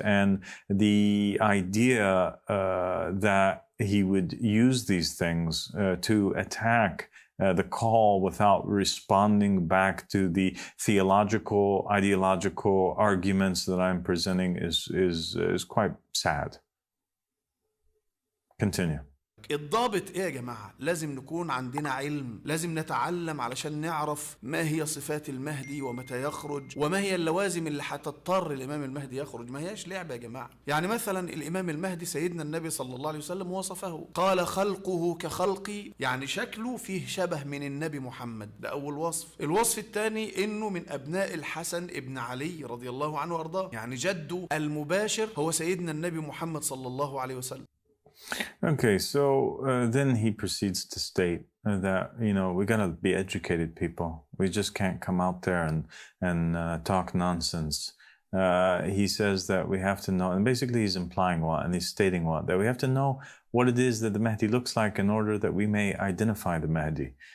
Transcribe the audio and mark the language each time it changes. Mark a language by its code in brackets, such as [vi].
[en] And the idea that he would use these things to attack the call without responding back to the theological, ideological arguments that I'm presenting is quite sad. Continue. [ar] الضابط ايه يا جماعة؟ لازم نكون عندنا علم، لازم نتعلم علشان نعرف ما هي صفات المهدي ومتى يخرج، وما هي اللوازم اللي هتضطر الإمام المهدي يخرج. ما هياش لعبة يا جماعة. يعني مثلا الإمام المهدي سيدنا النبي صلى الله عليه وسلم وصفه، قال خلقه كخلقي، يعني شكله فيه شبه من النبي محمد، ده أول وصف. الوصف الثاني إنه من أبناء الحسن ابن علي رضي الله عنه وأرضاه، يعني جده المباشر هو سيدنا النبي محمد صلى الله عليه وسلم. [en] Okay, so then he proceeds to state that, we gotta be educated people. We just can't come out there and talk nonsense. He says that we have to know, and basically he's implying what, and he's stating what, that we have to know what it is that the Mahdi looks like in order that we may identify the Mahdi.